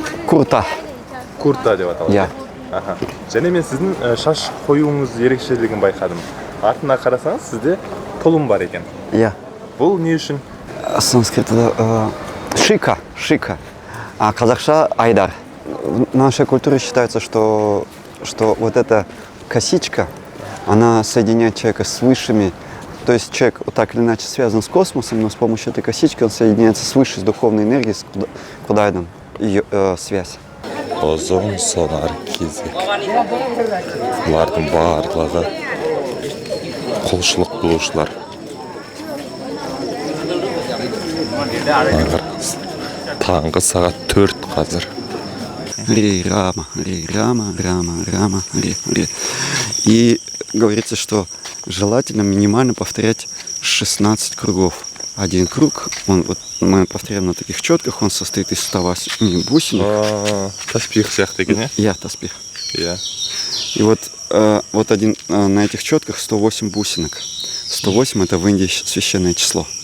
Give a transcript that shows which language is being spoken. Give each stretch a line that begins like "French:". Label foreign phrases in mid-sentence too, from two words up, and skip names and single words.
Kazakh: Курта. Курта деп аталады. Иә. Және мен сіздің шаш қоюыңыз ерекшелігін байқадым. Артына қарасаңыз, сізде толым бар екен. Иә. Бұл не үшін? Санскритта шика. А қазақша айдар.
Russian: В нашей культуре считается, что вот эта косичка, она соединяет человека с высшими. То есть человек вот так или иначе связан с космосом, но с помощью этой косички он соединяется с высшей, с духовной энергией, с Кудайдом, ее связь.
Kazakh: Ұзын сонар кезек. Бұлардың барлығы құлшылық қылушылар. Таңғы сағат 4 қазір. Ри, Рама.
Russian: И говорится, что желательно минимально повторять 16 кругов. Один круг, мы повторяем на таких четках, он состоит из 108 бусинок.
Kazakh: Таспих сияқты екен, иә? Я таспих. Иә.
Russian: И вот один на этих четках 108 бусинок. 108 это в Индии священное число.